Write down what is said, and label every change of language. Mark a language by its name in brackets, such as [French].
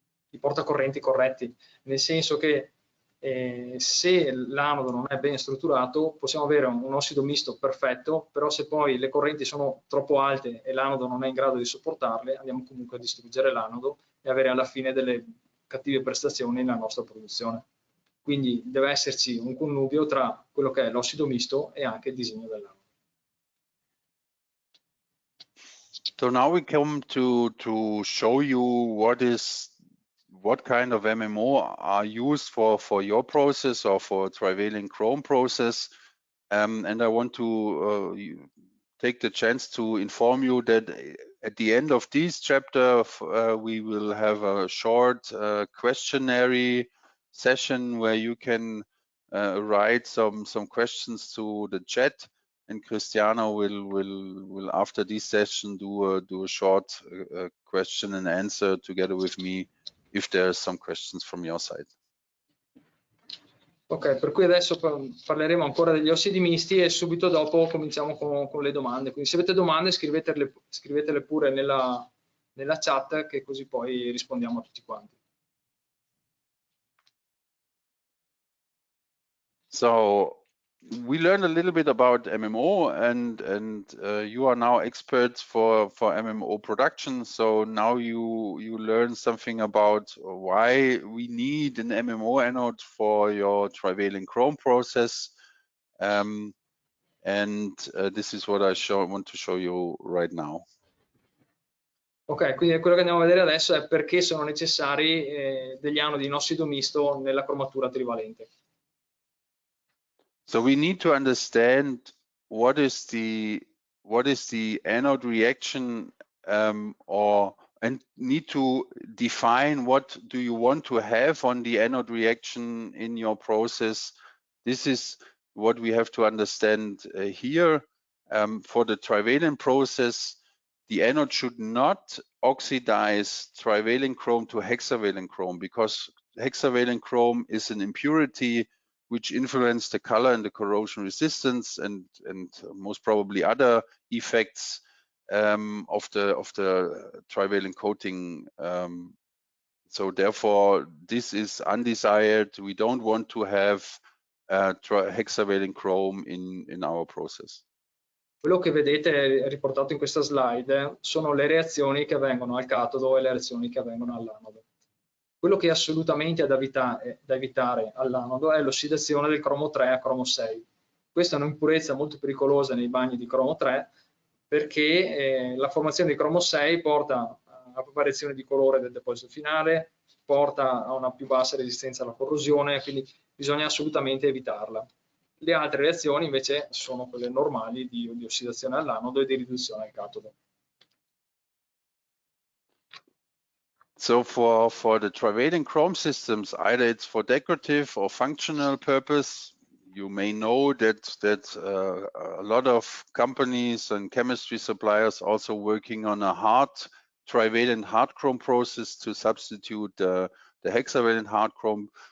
[Italian] i portacorrenti corretti, nel senso che se l'anodo non è ben strutturato possiamo avere un ossido misto perfetto, però se poi le correnti sono troppo alte e l'anodo non è in grado di sopportarle, andiamo comunque a distruggere l'anodo e avere alla fine delle cattive prestazioni nella nostra produzione. Quindi deve esserci un connubio tra quello che è l'ossido misto e anche il disegno dell'anodo. [English] So now we come to show you what kind of MMO are used for your process or for trivalent chrome process, and I want to take the chance to inform you that at the end of this chapter we will have a short questionnaire session where you can write some questions to the chat, and Cristiano will after this session do a short question and answer together with me if there are some questions from your side. [Italian] Ok, per cui adesso parleremo ancora degli ossidi misti e subito dopo cominciamo con le domande. Quindi se avete domande scrivetele pure nella chat, che così poi rispondiamo a tutti quanti. [English] So we learned a little bit about MMO, and you are now experts for MMO production. So now you learn something about why we need an MMO anode for your trivalent chrome process, and this is what I want to show you right now. [Italian] Ok, quindi quello che andiamo a vedere adesso è perché sono necessari degli anodi in ossido misto nella cromatura trivalente. [English] So we need to understand what is the anode reaction, and need to define what do you want to have on the anode reaction in your process. This is what we have to understand here. For the trivalent process, the anode should not oxidize trivalent chrome to hexavalent chrome, because hexavalent chrome is an impurity which influence the color and the corrosion resistance and most probably other effects of the trivalent coating. So therefore, this is undesired. We don't want to have hexavalent chrome in our process. [Italian] Quello che vedete riportato in questa slide sono le reazioni che avvengono al catodo e le reazioni che avvengono all'anodo. Quello che è assolutamente da evitare all'anodo è l'ossidazione del cromo 3 a cromo 6. Questa è un'impurezza molto pericolosa nei bagni di cromo 3 perché la formazione di cromo 6 porta a variazione di colore del deposito finale, porta a una più bassa resistenza alla corrosione, quindi bisogna assolutamente evitarla. Le altre reazioni invece sono quelle normali di ossidazione all'anodo e di riduzione al catodo. [English] So for the trivalent chrome systems, either it's for decorative or functional purpose, you may know that a lot of companies and chemistry suppliers also working on a trivalent hard chrome process to substitute the hexavalent hard chrome.